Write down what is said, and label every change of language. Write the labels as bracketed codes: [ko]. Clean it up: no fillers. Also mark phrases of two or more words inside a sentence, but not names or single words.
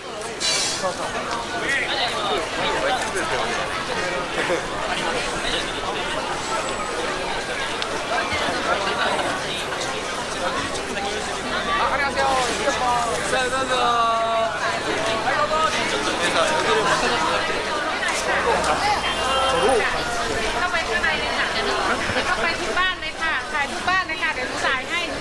[ja] さあどうぞはいどうぞちょっとねさ [ko] 여기를 맡아서 [th] เข้าไปข้างในเลยค่ะเดี๋ยวเข้าไปทุกบ้านเลยค่ะถ่ายทุกบ้านเลยค่ะเดี๋ยวหนูถ่ายให้